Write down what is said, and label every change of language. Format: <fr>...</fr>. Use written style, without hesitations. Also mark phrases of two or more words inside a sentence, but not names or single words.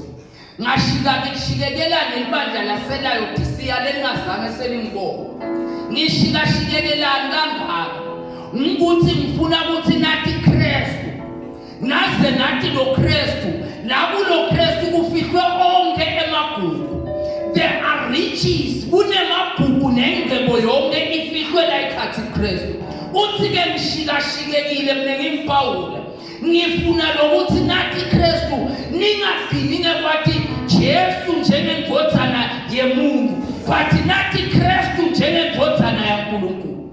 <ss>Ngashikakishikekela nelibandla laseLaodicea lelingazange selingibona. Ngishikashikelelani kangaka ukuthi ngifuna ukuthi nathi Kristu naze nathi lo Kristu lakulo Kristu kufihlwe onke emagugu.</ss> <en>There are riches</en> <ss>kunemagugu nengcebo yonke ifihlwe la ekhathi Kristu. Uthi ke ngishikashikekile mina ngimpawula ngifuna lokuthi nathi Kristu ningagcini ngekwathi Jesu njengendodana yemuntu, but nathi Kristu njengendodana yaNkulunkulu.</ss>